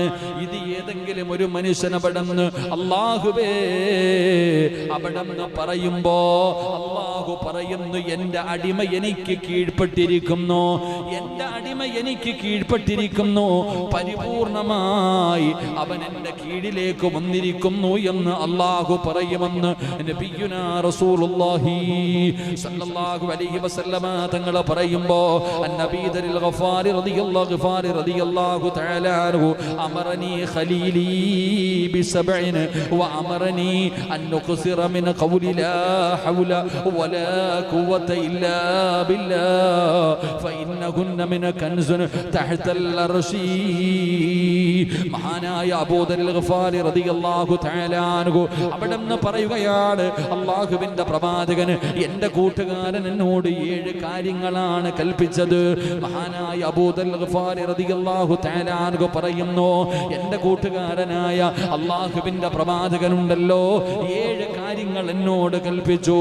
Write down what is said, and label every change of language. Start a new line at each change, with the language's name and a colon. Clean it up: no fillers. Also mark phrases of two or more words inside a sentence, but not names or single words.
Malayalam: ഇത് ഏതെങ്കിലും ഒരു മനുഷ്യൻ അവിടെന്ന് അല്ലാഹുവേ അവിടെന്ന് പറയുമ്പോ അല്ലാഹു പറയുന്നു, എന്റെ അടിമ എനിക്ക് കീഴ്പ്പെട്ടിരിക്കുന്നു, എന്റെ അടിമ എനിക്ക് കീഴ്പ്പെട്ടിരിക്കുന്നു, പരിപൂർണമായി അവൻ എന്റെ കീഴിലേക്ക് വന്നിരിക്കുന്നു എന്ന് അല്ലാഹു പറയുമെന്ന്
Arabic: نبينا رسول الله صلى الله عليه وسلم
Malayalam: തങ്ങൾ പറയുമ്പോ,
Arabic: النبي ذر الغفار رضي الله تعالى عنه أمرني خليلي بسبع وأمرني أن نقصر من قول لا حول ولا قوة إلا بالله فإنهن من كنز تحت العرش.
Malayalam: മഹാനായ അബൂ ദർ ഗഫാരി
Arabic: رضي الله تعالى عنه
Malayalam: അവിടെന്ന് പറയുകയാണ്, അല്ലാഹുവിന്റെ പ്രവാചകൻ എന്റെ കൂട്ടുകാരൻ എന്നോട് 7 കാര്യങ്ങളാണ് കൽപ്പിച്ചത്. മഹാനായ അബൂ ദർ ഗഫാരി
Arabic: رضي الله تعالى عنه
Malayalam: പറയുന്നു, എന്റെ കൂട്ടുകാരനായ അല്ലാഹുവിന്റെ പ്രവാചകനുണ്ടല്ലോ 7 കാര്യങ്ങൾ എന്നോട് കൽപ്പിച്ചു.